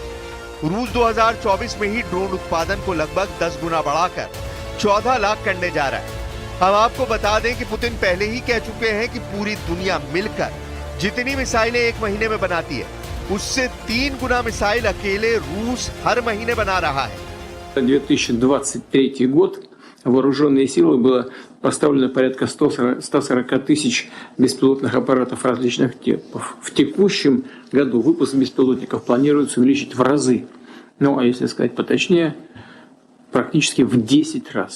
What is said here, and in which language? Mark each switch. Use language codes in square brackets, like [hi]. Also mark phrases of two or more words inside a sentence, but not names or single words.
[hi] रूस 2024 में ही ड्रोन उत्पादन को लगभग 10 गुना बढ़ाकर 14 लाख करने जा रहा है। अब आपको बता दें कि पुतिन पहले ही कह चुके हैं कि पूरी दुनिया मिलकर जितनी मिसाइलें एक महीने में बनाती है, उससे 3 गुना मिसाइल अकेले रूस हर महीने बना रहा है। [ru] 2023 год вооруженные силы было поставлено порядка 140 тысяч беспилотных аппаратов различных типов. В текущем году выпуск беспилотников планируется увеличить в разы. Ну, а если сказать поточнее, практически в 10 раз.